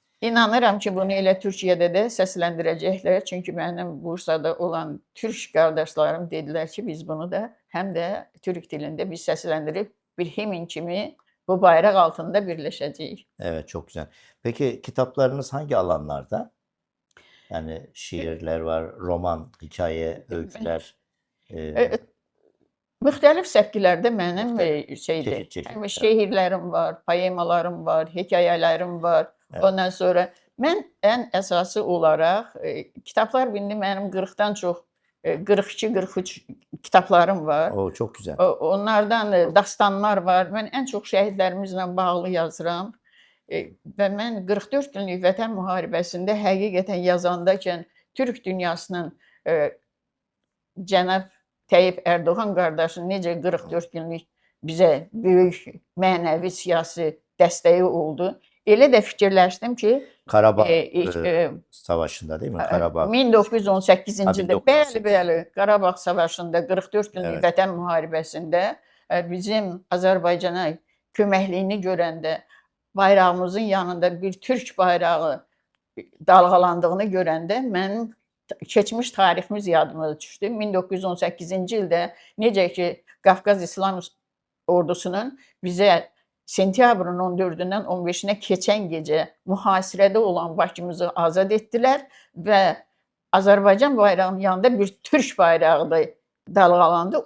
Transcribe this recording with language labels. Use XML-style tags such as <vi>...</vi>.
<az>İnanıram ki, bunu elə Türkiyədə də səsləndirəcəklər. Çünki mənim Bursada olan Türk qardaşlarım dedilər ki, biz bunu da həm də Türk dilində biz səsləndirib bir himn kimi bu bayraq altında birləşəcəyik.</az> <tr>Evet, çok güzel. Peki kitaplarınız hangi alanlarda? Yani şiirler var, roman, hikaye, öyküler,</tr> <az>E, Müxtəlif səpkilərdə mənim şeydir.</az> <tr>çeşit çeşit.</tr> <az>Həm</az> <tr>Evet,</tr> <az>şeirlərim var, poemalarım var, hekayələrim var.</az> <tr>evet.</tr> <az>Ondan sonra mən ən əsası olaraq kitablar indi mənim 40-dan çox 42-43 kitablarım var.</az> <tr>O çok güzel.</tr> <az>Onlardan dastanlar var. Mən ən çox şəhidlərimizlə bağlı yazıram. Və mən 44 günlük Vətən müharibəsində həqiqətən yazandaykən Türk dünyasının cənab Tayyip Erdoğan qardaşın necə 44 günlük bizə böyük mənəvi siyasi dəstəyi oldu. Elə də fikirləşdim ki,</az> <tr>Karabağ e, Savaşı'nda değil mi? Karabağ.</tr> <az>1918-ci ildə,</az> <tr>1918.</tr> <az>bəli, Qarabağ savaşında 44 günlük</az> <tr>Evet.</tr> <az>Vətən müharibəsində bizim Azərbaycana köməkliyini görəndə bayrağımızın yanında bir Türk bayrağı dalğalandığını görəndə mənim keçmiş tariximiz yadıma düşdü. 1918-ci ildə necə ki Qafqaz İslam Ordusunun bizə sentyabrın 14-dən 15-nə keçən gecə mühasirədə olan Bakımızı azad etdilər və Azərbaycan bayrağının yanında bir Türk bayrağı da dalğalandı.</az>